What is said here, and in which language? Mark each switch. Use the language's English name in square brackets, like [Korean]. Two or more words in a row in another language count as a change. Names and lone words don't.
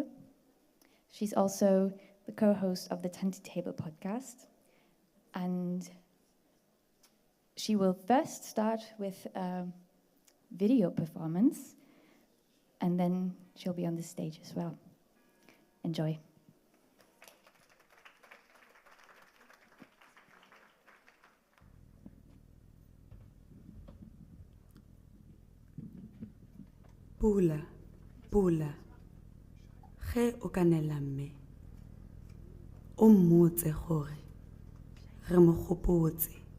[English] She's also the co-host of the Tanti Table podcast, and she will first start with a video performance, and then she'll be on the stage as well. Enjoy. [Tswana] Pula, pula, ge o kanela mme, o mmotse gore re mo gopotse.